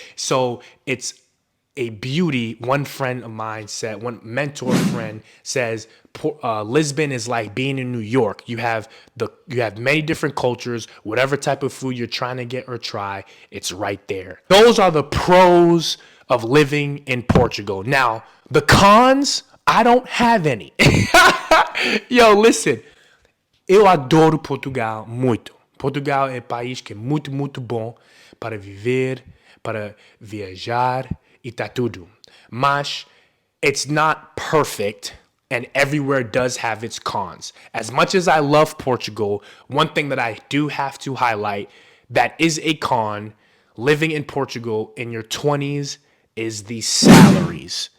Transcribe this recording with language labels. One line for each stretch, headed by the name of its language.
English: So it's a beauty. One friend of mine said, one mentor friend says, Lisbon is like being in New York. You have many different cultures. Whatever type of food you're trying to get or try, it's right there. Those are the pros of living in Portugal. Now, the cons, I don't have any. Yo, listen.
Portuguese: Eu adoro Portugal muito. Portugal é um país que é muito, muito bom para viver, para viajar e tá tudo.
English: Mas it's not perfect, and everywhere does have its cons. As much as I love Portugal, one thing that I do have to highlight that is a con living in Portugal in your 20s is the salaries.